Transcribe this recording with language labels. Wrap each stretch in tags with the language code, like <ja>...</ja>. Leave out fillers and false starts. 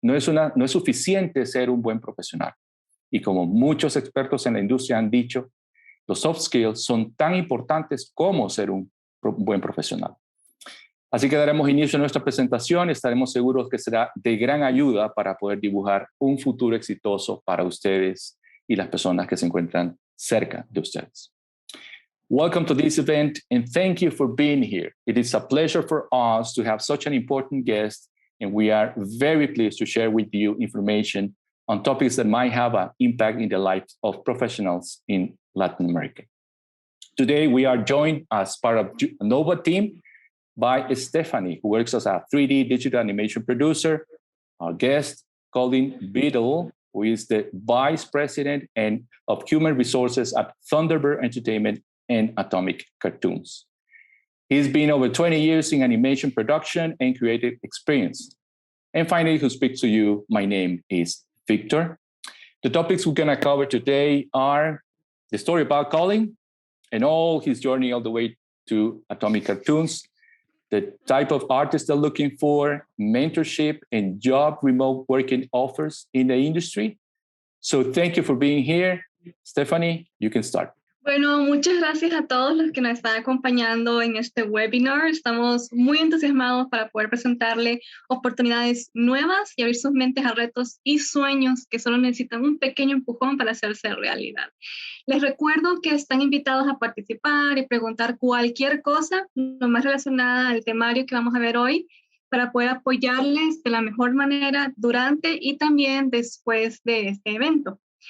<es>No es suficiente ser un buen profesional. Y como muchos expertos en la industria han dicho, los soft skills son tan importantes como ser un buen profesional. Así que daremos inicio a nuestra presentación y estaremos seguros que será de gran ayuda para poder dibujar un futuro exitoso para ustedes y las personas que se encuentran cerca de ustedes.</es> <en>Welcome to this event and thank you for being here. It is a pleasure for us to have such an important guest, and we are very pleased to share with you information on topics that might have an impact in the lives of professionals in Latin America. Today, we are joined as part of the Nova team by Stephanie, who works as a 3D digital animation producer. Our guest, Colin Beadle, who is the Vice President of Human Resources at Thunderbird Entertainment and Atomic Cartoons. He's been over 20 years in animation production and creative experience. And finally, who speaks to you, my name is Victor. The topics we're gonna cover today are the story about Colin and all his journey all the way to Atomic Cartoons, the type of artists they're looking for, mentorship and job remote working offers in the industry. So thank you for being here. Stephanie, you can start.</en> <es>Bueno, muchas gracias a todos los que nos están acompañando en este webinar. Estamos muy entusiasmados para poder presentarle oportunidades nuevas y abrir sus mentes a retos y sueños que solo necesitan un pequeño empujón para hacerse realidad. Les recuerdo que están invitados a participar y preguntar cualquier cosa, lo más relacionada al temario que vamos a ver hoy, para poder apoyarles de la mejor manera durante y también después de este evento.</es>